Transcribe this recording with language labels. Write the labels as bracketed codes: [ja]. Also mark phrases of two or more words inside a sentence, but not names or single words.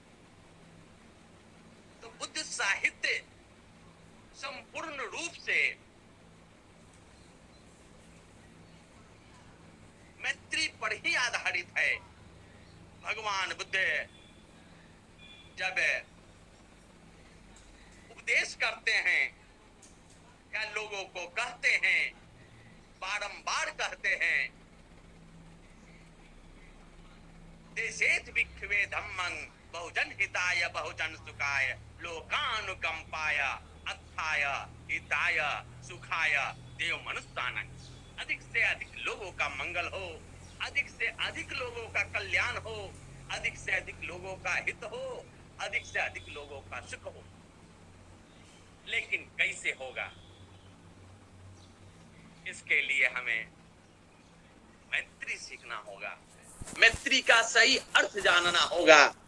[hi] तो बुद्ध साहित्य संपूर्ण रूप से मैत्री पर ही आधारित है। भगवान बुद्ध जब उपदेश करते हैं या लोगों को कहते हैं, बारंबार कहते हैं, [pi] देशेत भिक्षुवे धम्मं बहुजन हिताय बहुजन सुखाय लोकानुकंपाय अत्थाय हिताय सुखाय देव मनुष्यानं। [hi] अधिक से अधिक लोगों का मंगल हो, अधिक से अधिक लोगों का कल्याण हो, अधिक से अधिक लोगों का हित हो, अधिक से अधिक लोगों का सुख हो। लेकिन कैसे होगा? इसके लिए हमें मैत्री सीखना होगा, मैत्री का सही अर्थ जानना होगा।